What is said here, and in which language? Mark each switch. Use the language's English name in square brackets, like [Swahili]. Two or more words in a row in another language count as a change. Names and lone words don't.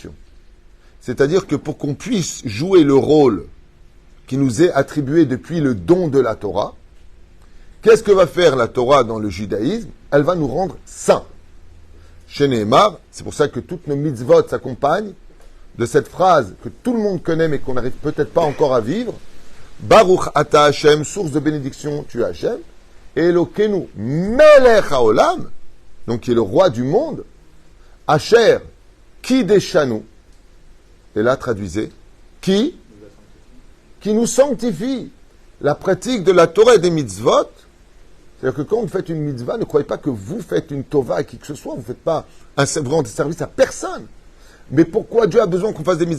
[French] C'est-à-dire que pour qu'on puisse jouer le rôle qui nous est attribué depuis le don de la Torah. Qu'est-ce que va faire la Torah dans le judaïsme? Elle va nous rendre saints. Chez Nehemar, c'est pour ça que toutes nos mitzvot s'accompagnent de cette phrase que tout le monde connaît mais qu'on n'arrive peut-être pas encore à vivre. [Hebrew] ברוך אתה השם, [French] source de bénédiction, tu es Hashem. [Hebrew] אלוקינו מלך העולם, [French] donc qui est le roi du monde. [Hebrew] אשר קדשנו. [French] Et là, traduisez. Qui nous sanctifie. La pratique de la Torah et des mitzvot. C'est-à-dire que quand vous faites une mitzvah, ne croyez pas que vous faites une tova à qui que ce soit. Vous ne faites pas vous rendez service à personne. Mais pourquoi Dieu a besoin qu'on fasse des mitzvot?